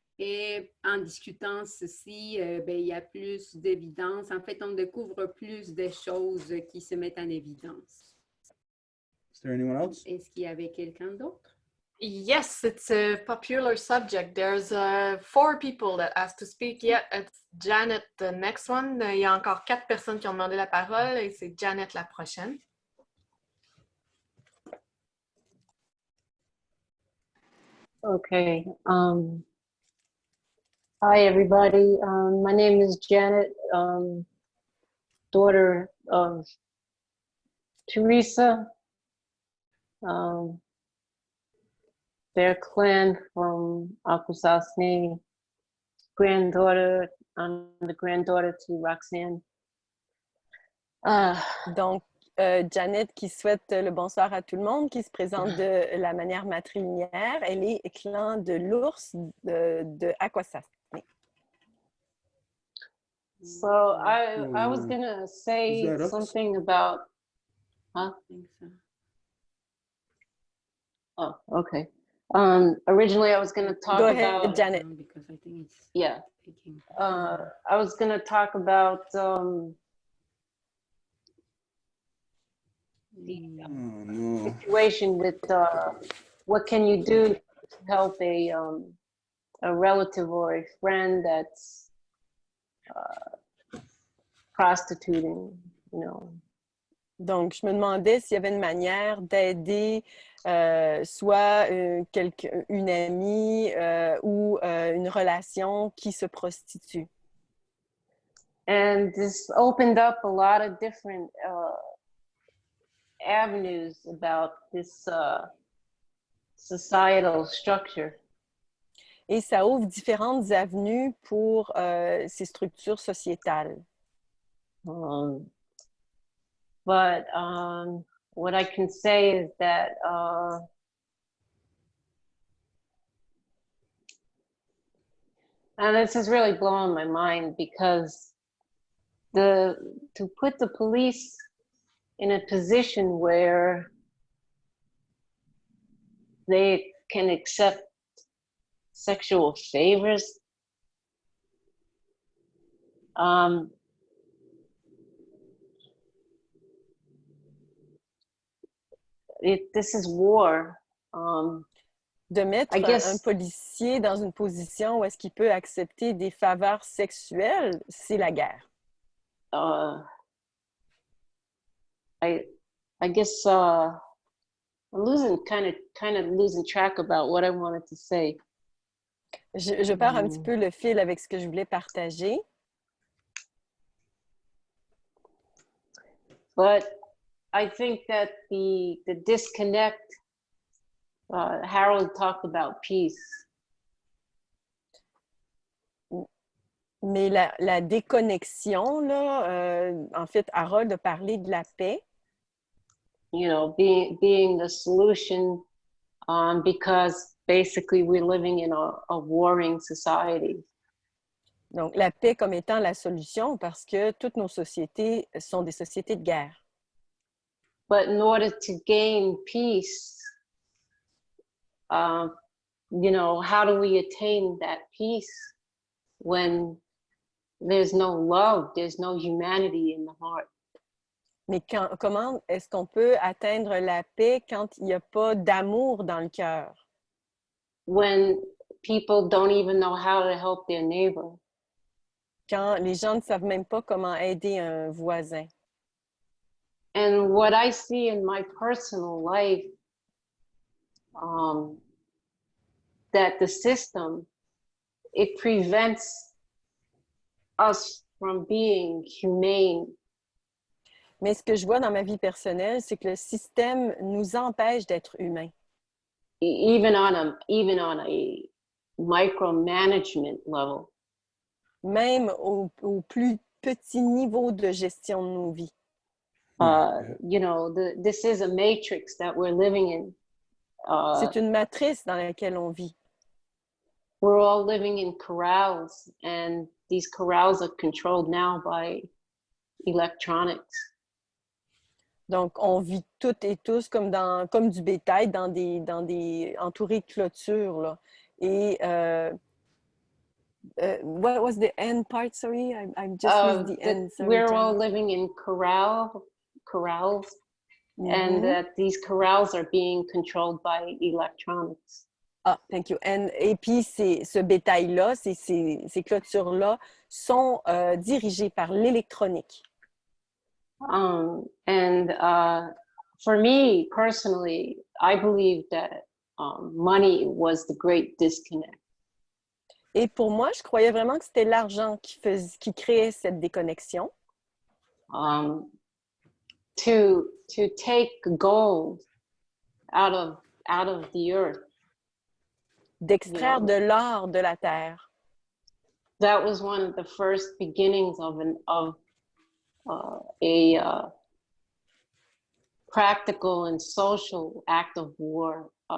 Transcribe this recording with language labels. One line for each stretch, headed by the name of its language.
French: Et en discutant ceci, ben, il y a plus d'évidence. En fait, on découvre plus de choses qui se mettent en évidence.
English: Is there anyone else?
French: Est-ce qu'il y avait quelqu'un d'autre?
English: Yes, it's a popular subject. There's 4 people that asked to speak. Yeah, it's Janet, the next one.
French: Il y a encore 4 personnes qui ont demandé la parole et c'est Janet la prochaine.
English: Okay. Hi, everybody. My name is Janet, daughter of Teresa, their clan from Akwesasne, granddaughter, I'm the granddaughter to Roxanne.
French: Donc, Janet qui souhaite le bonsoir à tout le monde, qui se présente de la manière matrilinéaire. Elle est clan de l'ours de Akwesasne.
English: So I was gonna say something about, huh? I think so. Oh, okay. Originally I was gonna talk Go ahead, about, Janet. Because I think it's yeah. speaking. I was gonna talk about the Oh, no. situation with what can you do to help a relative or a friend that's prostituting, you know.
French: Donc, je me demandais s'il y avait une manière d'aider soit une amie ou une relation qui se prostitue.
English: And this opened up a lot of different avenues about this societal structure.
French: Et ça ouvre différentes avenues pour ces structures sociétales.
English: But what I can say is that and this is really blowing my mind, because to put the police in a position where they can accept sexual favors, this is war.
French: De mettre un policier dans une position où est-ce qu'il peut accepter des faveurs sexuelles, c'est la guerre.
English: I guess I'm losing kind of losing track about what I wanted to say.
French: Je perds un petit peu le fil avec ce que je voulais partager.
English: But I think that the disconnect, Harold talked about peace.
French: Mais la déconnexion, là, en fait, Harold a parlé de la paix.
English: You know, being the solution, because basically we're living in a warring society.
French: Donc, la paix comme étant la solution, parce que toutes nos sociétés sont des sociétés de guerre.
English: But in order to gain peace, you know, how do we attain that peace when there's no love, there's no humanity in the heart?
French: Mais comment est-ce qu'on peut atteindre la paix quand il n'y a pas d'amour dans le cœur?
English: When people don't even know how to help their neighbor.
French: Quand les gens ne savent même pas comment aider un voisin.
English: And what I see in my personal life, that the system, it prevents us from being humane.
French: Mais ce que je vois dans ma vie personnelle, c'est que le système nous empêche d'être humains.
English: Even on a micromanagement level.
French: Même au plus petit niveau de gestion de nos vies.
English: You know, this is a matrix that we're living in.
French: C'est une matrice dans laquelle on vit.
English: We're all living in corrals, and these corrals are controlled now by electronics.
French: Donc, on vit toutes et tous comme du bétail dans des entourés de clôtures, là.
English: Et what was the end part? Sorry, I just missed the end. Sorry, we're Jen. all living in corrals, and that these corrals are being controlled by electronics. Ah, thank you.
French: Et puis, ce bétail-là, ces clôtures-là sont dirigées par l'électronique.
English: And for me personally, I believe that money was the great disconnect.
French: Et pour moi, je croyais vraiment que c'était l'argent qui créait cette déconnexion.
English: To take gold out of the earth.
French: D'extraire de l'or de la terre.
English: That was one of the first beginnings of a practical and social act of war.